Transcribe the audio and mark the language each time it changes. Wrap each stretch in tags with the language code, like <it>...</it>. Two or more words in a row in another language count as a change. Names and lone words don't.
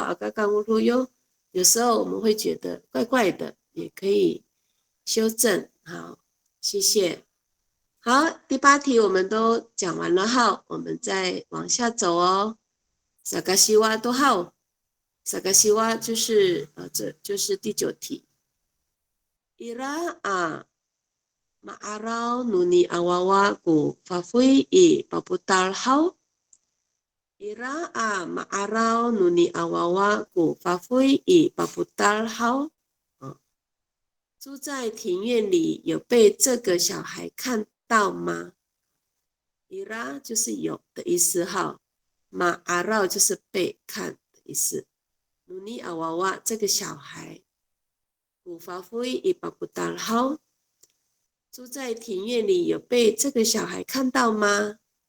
<zh>阿嘎嘎乌噜哟，有时候我们会觉得怪怪的，也可以修正。好，谢谢。好，第8题我们都讲完了哈，我们再往下走哦。萨嘎西哇多好，萨嘎西哇就是这就是第9题。</zh> <ami>伊拉啊 ，ma'arau nuni awawa ku fafui i paputar hau. Ira a ma'arau nuni awawa ku fafui i paputar hau.</ami> <zh>住在庭院里有被这个小孩看到吗？伊拉就是有的意思哈，马阿绕就是被看的意思。努尼阿娃娃这个小孩，古法夫伊巴布达好，住在庭院里有被这个小孩看到吗？</zh>